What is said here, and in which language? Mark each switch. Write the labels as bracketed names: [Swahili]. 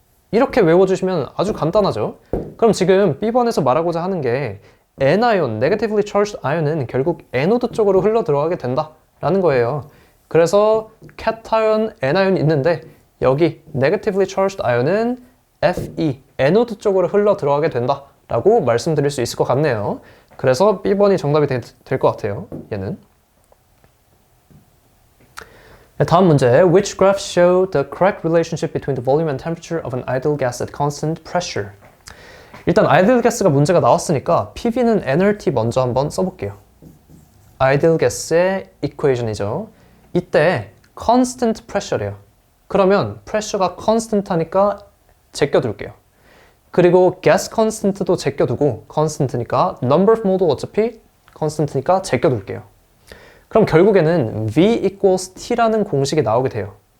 [Korean] 이렇게 외워주시면 아주 간단하죠. 그럼 지금 B번에서 말하고자 하는 게 anion, negatively charged ion은 결국 에노드 쪽으로 흘러 들어가게 된다라는 거예요. 그래서 cation, anion 있는데 여기 negatively charged ion은 Fe, 에노드 쪽으로 흘러 들어가게 된다라고 말씀드릴 수 있을 것 같네요. 그래서 B번이 정답이 될 것 같아요. 얘는. 다음 문제. [English] Which graphs show the correct relationship between the volume and temperature of an ideal gas at constant pressure? [Korean] 일단 ideal gas가 문제가 나왔으니까 PV는 nRT 먼저 한번 써볼게요. ideal gas의 equation이죠. 이때 constant pressure래요. 그러면 pressure가 constant 하니까 제껴둘게요. 그리고 gas constant도 제껴두고 constant니까 number of mole도 어차피 constant니까 제껴둘게요. 그럼 결국에는 V equals T라는 공식이 나오게 돼요.